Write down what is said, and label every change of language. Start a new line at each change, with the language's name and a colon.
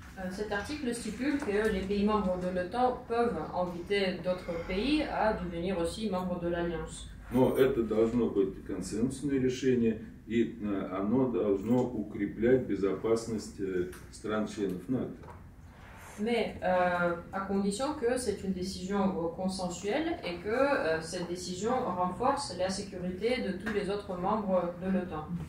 French: Cet article stipule que les pays membres de l'OTAN peuvent inviter d'autres pays à devenir aussi membres de l'Alliance.
Russian: Но это должно быть консенсусное решение, и оно должно укреплять безопасность стран-членов НАТО.
French: Mais à condition que c'est une décision consensuelle et que cette décision renforce la sécurité de tous les autres membres de l'OTAN.